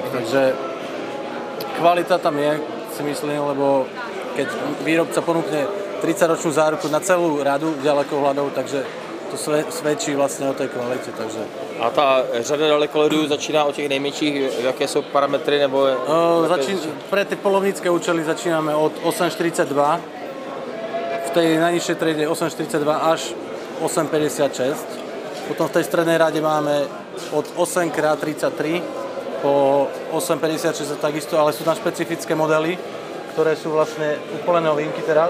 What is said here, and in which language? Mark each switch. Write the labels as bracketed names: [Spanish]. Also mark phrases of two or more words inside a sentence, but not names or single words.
[Slovak] Takže kvalita tam je, si myslím, lebo keď výrobca ponúkne 30-ročnú záruku na celú radu ďalekohľadov, takže to svedčí vlastne o tej kvalite. Takže. [Czech] A ta řada dalekohledů začíná od těch nejmenších, jaké jsou parametry nebo... [Slovak] Pre tie polovnícke účely začíname od 8,42, v tej najnižšej triede 8,42 až 8,56. Potom v tej strednej rade máme od 8x33 po 8,56 takisto, ale sú tam špecifické modely, ktoré sú vlastne úplne novinky teraz.